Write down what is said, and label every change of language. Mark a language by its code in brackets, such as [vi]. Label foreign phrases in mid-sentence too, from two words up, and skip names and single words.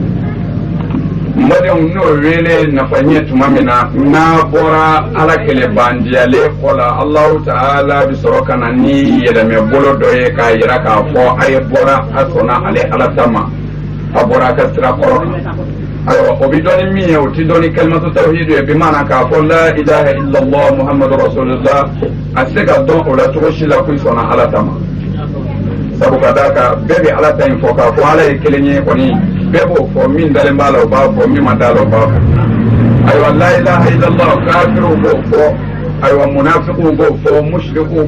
[bm] n badenw n'o wele nafa ɲɛ tuma min na n'a bɔra ala kɛlɛ bandiyalen kɔ la [ar] الله تعالى [bm] bi sɔrɔ ka na ni yɛlɛmɛ bolo dɔ ye k'a yira k'a fɔ a ye bɔra a sɔnna ale ala ta ma a bɔra a ka sira kɔrɔ kan ayiwa o bi dɔn ni min ye o ti dɔn ni kalimatu tawhid ye bi maana k'a fɔ [ar] لا إله إلا الله محمد رسول الله [bm] a se ka dɔn o la cogo si la ko i sɔnna ala ta ma sabu ka d'a kan bɛɛ bɛ ala ta in fɔ k'a fɔ ala ye kelen ye kɔni bɛɛ b'o fɔ min dalen b'a la o b'a fɔ min ma d'a la o b'a fɔ ayiwa [ar] لا إله إلا الله [bm] kafiriw b'o fɔ ayiwa munafiqiw b'o fɔ mushrikiw